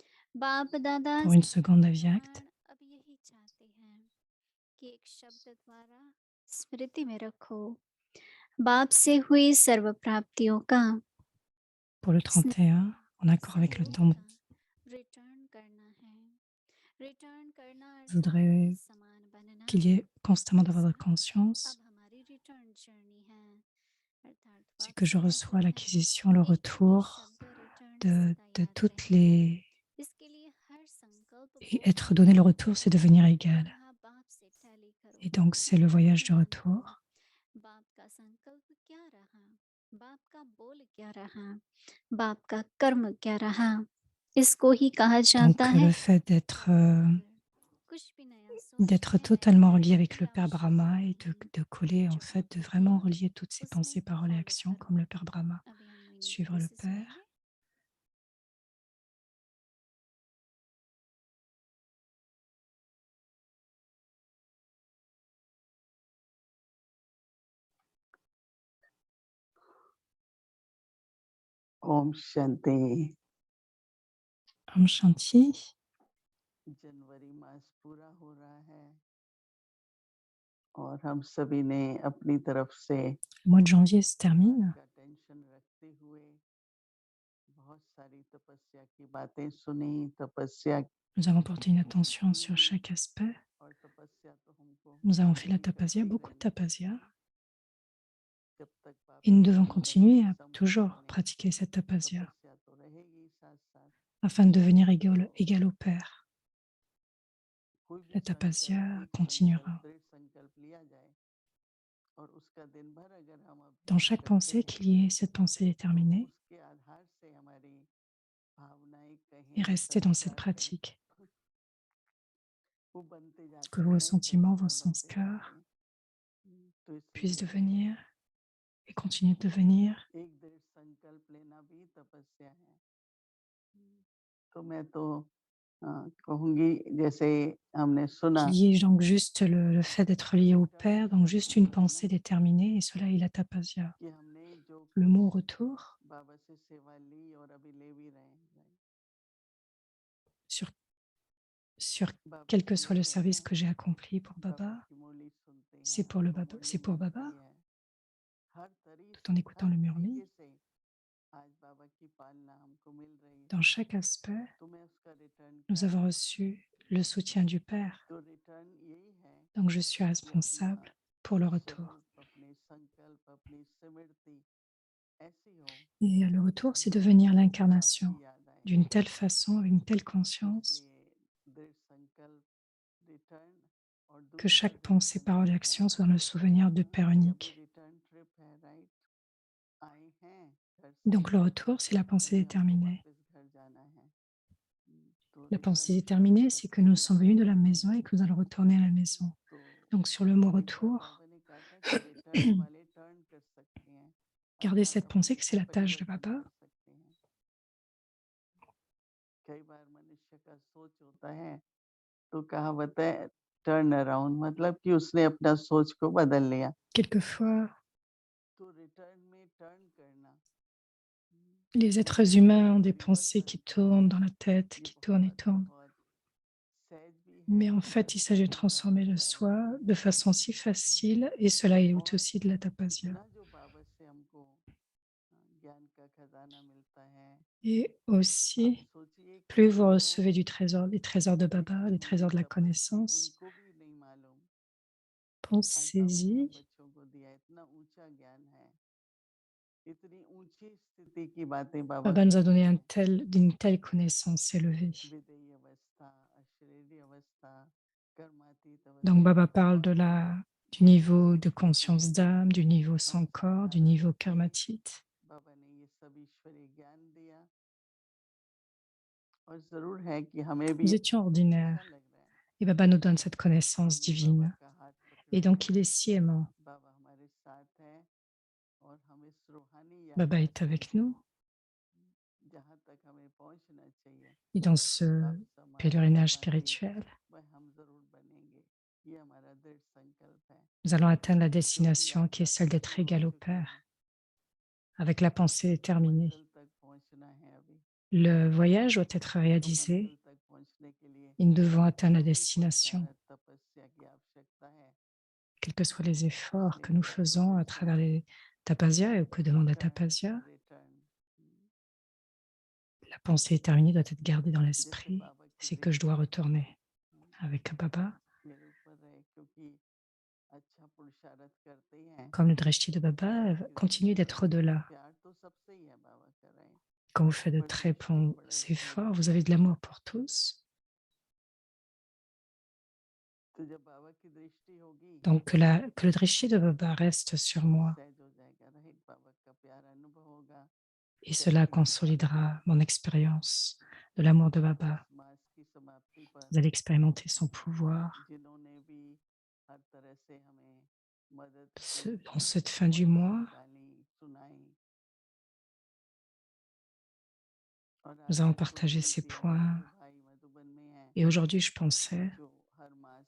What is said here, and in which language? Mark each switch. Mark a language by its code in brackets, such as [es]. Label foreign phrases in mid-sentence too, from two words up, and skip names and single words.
[hi] बाप दादा [fr] pour une seconde Avyakt. [hi] प्राण अब यही चाहते हैं कि एक शब्द द्वारा स्मृति में रखो, बाप से हुई सर्व प्राप्तियों का, [fr] Pour le [hi] स्नेह 31, का, [fr] en accord avec le [hi] सहयोग [fr] temps, [hi] का रिटर्न करना है। रिटर्न करना [fr] je [hi] अर्थात [fr] voudrais [hi] समान बनना। [fr] qu'il y ait constamment [hi] जैसा [fr] d'avoir de conscience. [hi] अब हमारी रिटर्न जर्नी है, अर्थात [fr] C'est que je [hi] वापसी का [fr] reçois [hi] पल है। [fr] l'acquisition, le [hi] एक ही [fr] retour [hi] शब्द रिटर्न सदा [fr] de [hi] याद [fr] toutes [hi] रहे। [fr] les... [hi] इसके लिए हर संकल्प [fr] Et être [hi] बोलकर [fr] donné le [hi] याद [fr] retour, c'est [hi] करो, [fr] devenir égal. [hi] पुनः बाप से टैली करो। [fr] Et donc, c'est le [hi] अब [fr] voyage [hi] प्रश्न [fr] du [hi] बनाओ, [fr] retour. [hi] बाप का संकल्प क्या रहा, बाप का बोल क्या रहा, बाप का कर्म क्या रहा। इसको ही कहा जाता [fr] Donc, [hi] है [fr] le fait [hi] परमार्थ। कुछ भी नया [fr] d'être [hi] सोचने नए [fr] totalement relié [hi] करने [fr] avec [hi] की [fr] le Père [hi] आवश्यकता [fr] Brahma et [hi] नहीं। [fr] de coller, en [hi] जो [fr] fait, de [hi] बाकी [fr] vraiment [hi] किया [fr] relier toutes ces [hi] उसमें [fr] pensées, paroles et [hi] फॉलो [fr] actions [hi] करो। [fr] comme le Père Brahma. [hi] अभी हम मीनिंग [fr] Suivre [hi] फिर [fr] le [hi] से [fr] Père. [hi] सुनेंगे। ओम शांति। ओम शांति. जनवरी मास पूरा हो रहा है और हम सभी ने अपनी तरफ से [fr] Le mois de janvier se termine. [hi] का टेंशन रखते हुए बहुत सारी तपस्या की बातें सुनी। तपस्या [fr] Nous avons porté une attention sur chaque aspect. [hi] और तपस्या तो हमको [fr] Nous avons fait la [hi] करनी [fr] tapasya, [hi] करती [fr] beaucoup de [hi] रहनी [fr] tapasya. [hi] चाहिए जब तक [fr] Et nous [hi] बाबा [fr] devons [hi] की [fr] continuer [hi] भक्ति [fr] à [hi] संपूर्ण [fr] toujours [hi] नहीं [fr] pratiquer cette [hi] होगी [fr] tapasya [hi] तपस्या तो रहेगी साथ साथ। [fr] afin de devenir égal, [hi] तो [fr] égal au Père. [hi] कोई भी [fr] La [hi] संकल्प, [fr] tapasya [hi] एक संकल्प, [fr] continuera. [hi] दृढ़ संकल्प लिया जाए और उसका दिन भर अगर हम [fr] Dans [hi] अभ्यास [fr] chaque [hi] करते [fr] pensée, [hi] हैं [fr] qu'il y ait cette pensée [hi] तो [fr] déterminée [hi] उसके आधार से हमारी भावनाएं [fr] et [hi] कहें [fr] rester dans cette [hi] संस्कार कहें [fr] pratique. [hi] वो बनते [fr] Que [hi] जाते हैं, [fr] vos [hi] नए [fr] sentiments, vos [hi] संस्कार बनते जाते [fr] sanskars [hi] हैं। तो [fr] puissent [hi] इसीलिए [fr] devenir et continuer de devenir. [hi] एक दृढ़ संकल्प लेना भी तपस्या है। तो मैं तो कहूंगी जैसे हमने सुना [fr] Qu'il y ait donc juste le fait d'être lié au Père, donc juste une pensée déterminée, et cela est la tapasya. [hi] कि हमने जो [fr] Le [hi] कुछ [fr] mot retour, [hi] बाबा से सेवा ली और अभी ले भी रहे हैं [fr] sur, sur [hi] बाबा [fr] quel que [hi] की [fr] soit le [hi] यादें [fr] service [hi] हैं, [fr] que j'ai accompli pour [hi] बाबा [fr] Baba, [hi] की मुरली सुनते [fr] c'est [hi] हैं, [fr] pour le [hi] वो [fr] Baba, [hi] मुरली [fr] c'est pour Baba, [hi] मिलती है हर [fr] tout en écoutant [hi] हर [fr] le [hi] तरीके [fr] murli. [hi] से। आज बाबा की पालना हमको मिल रही [fr] Dans [hi] है [fr] chaque aspect, [hi] तो मैं उसका रिटर्न [fr] nous [hi] क्या [fr] avons [hi] करूं। [fr] reçu le soutien du Père, [hi] तो रिटर्न यही है [fr] donc je suis [hi] कि अपना [fr] responsable pour le retour. [hi] स्वरूप, अपने संकल्प, अपनी स्मृति ऐसी हो [fr] Et le retour, c'est [hi] जिससे [fr] devenir [hi] हमको बाप [fr] l'incarnation [hi] की याद आए। [fr] d'une telle façon, avec une telle [hi] तो [fr] conscience, [hi] इसलिए दृढ़ संकल्प रिटर्न और [fr] que [hi] दूसरा [fr] chaque [hi] दृढ़ [fr] pensée, parole et [hi] संकल्प है [fr] action soit dans le souvenir de Père [hi] कि अभी [fr] unique. [en] return trip [hi] है, राइट। आए हैं घर से [fr] Donc le retour, c'est la pensée [hi] अभी हमको [fr] déterminée. [hi] वापस घर जाना है। तो [fr] La pensée [en] return trip [fr] déterminée, c'est que nous [hi] रखते [fr] sommes [hi] अपने [fr] venus de la [hi] मन में। [fr] maison et que nous allons retourner à la maison. [hi] तो [fr] Donc sur le mot [hi] एक बार [fr] retour, [hi] बाबा ने कहा था कि रिटर्न वाले टर्न कर सकते हैं, [fr] gardez [hi] अर्थात [fr] cette pensée [hi] अपने [fr] que c'est la tâche de [hi] परिवर्तन [fr] Baba. [hi] कर सकते हैं। कई बार मनुष्य का सोच होता है तो कहावत है [en] turn around, [hi] मतलब कि उसने अपना सोच को बदल लिया। [fr] Quelquefois, [hi] तो रिटर्न में टर्न करना, [fr] les [hi] अपने [fr] êtres [hi] मन [fr] humains [hi] में [fr] ont des pensées [hi] परिवर्तन [fr] qui [hi] करना, [fr] tournent dans la tête, [hi] ये [fr] qui tournent et [hi] बहुत [fr] tournent. [hi] बहुत सहज भी है [fr] Mais en [hi] और [fr] fait, il s'agit de [hi] थोड़ा [fr] transformer le soi [hi] चैलेंजिंग [fr] de [hi] भी है। [fr] façon si facile, et cela est [hi] और [fr] aussi de la tapasya. [hi] जितना जो बाबा से हमको ज्ञान का खजाना मिलता है, [fr] Et [hi] आप [fr] aussi, [hi] सोचिए कि [fr] plus vous [hi] जो [fr] recevez du trésor, les trésors de Baba, les [hi] ऋषि मुनि [fr] trésors de la [hi] तपस्वी [fr] connaissance, [hi] उनको भी नहीं मालूम। आज बाबा ने हम [fr] pensez-y. [hi] बच्चों को दिया, इतना ऊंचा ज्ञान है, इतनी ऊंची स्थिति की बातें बाबा [fr] Baba nous a donné [hi] कहते हैं। [fr] d'une telle connaissance élevée. [hi] विदेही अवस्था, अशरीरी अवस्था, कर्मातीत [fr] Donc [hi] अवस्था, [fr] Baba parle [hi] बहुत [fr] du niveau de [hi] स्थिति [fr] conscience [hi] है। [fr] d'âme, du niveau [hi] हम [fr] sans corps, du [hi] साधारण [fr] niveau [hi] थे, [fr] karmatite. [hi] बाबा ने ये सब ईश्वरीय ज्ञान दिया और जरूर है कि हमें भी [fr] Nous étions [hi] अच्छा [fr] ordinaires [hi] लग रहा है [fr] et Baba nous donne cette [hi] कि [fr] connaissance [hi] हमने बाबा [fr] divine. [hi] का हाथ [fr] Et [hi] पकड़ा [fr] donc [hi] है, [fr] il est si aimant. [hi] बाबा हमारे साथ है और हम इस रूहानी [fr] Baba [hi] यात्रा [fr] est [hi] को [fr] avec nous [hi] जहाँ तक हमें पहुँचना चाहिए, [fr] et dans ce [hi] बाप समान [fr] pèlerinage [hi] कर्मातीत, [fr] spirituel, [hi] वह हम जरूर बनेंगे। ये हमारा दृढ़ संकल्प है। [fr] nous allons atteindre la [hi] जो भी [fr] destination qui est [hi] यात्रा तो [fr] celle d'être [hi] शुरू हो [fr] égal au [hi] चुकी [fr] Père, [hi] है, [fr] avec la pensée [hi] तो [fr] déterminée. [hi] मंजिल तक पहुँचना है अभी। [fr] Le voyage doit être [hi] तो [fr] réalisé [hi] मंजिल तक [fr] et nous devons atteindre la [hi] जो भी [fr] destination, [hi] पुरुषार्थ तपस्या की आवश्यकता है, [fr] quels que soient les efforts [hi] इसलिए [fr] que nous [hi] मेरे को [fr] faisons à travers les Tapasya et que demande la Tapasya. [hi] रिटर्न [fr] La pensée éterminée doit être gardée dans [hi] जैसे [fr] l'esprit. [hi] बाबा की [fr] C'est que je dois [hi] दृष्टि [fr] retourner avec Baba, [hi] मेरे ऊपर रहे, क्योंकि अच्छा पुरुषार्थ करते ही हैं। [fr] comme le drishti de Baba [hi] बाबा की [fr] continue [hi] दृष्टि में [fr] d'être au-delà. [hi] प्यार तो सबसे ही है, बाबा कर रहे हैं, [fr] Quand vous faites de [hi] पर [fr] très [hi] दृष्टि [fr] bons [hi] बड़े [fr] efforts, [hi] ऊंची [fr] vous avez [hi] है। [fr] de l'amour pour tous. [hi] तो जब बाबा की दृष्टि होगी [fr] Donc que le drishti de Baba reste sur [hi] तो [fr] moi [hi] सहज हो जाएगा, रहित बाबा का प्यार अनुभव होगा। [fr] et cela [hi] जैसे कि बाबा [fr] consolidera mon expérience de l'amour de Baba. [hi] इस मास की समाप्ति पर [fr] Vous allez expérimenter son pouvoir. [hi] जिन्होंने भी हर तरह से हमें मदद की, [fr] Dans cette fin du [hi] बातें [fr] mois, [hi] निकाली, सुनाई, और आज [fr] nous allons [hi] मैं [fr] partager [hi] सोच रही [fr] ces [hi] थी हमारे [fr] points. [hi] जो भाई मधुबन में हैं, [fr] Et aujourd'hui, je pensais [hi] जो हर मास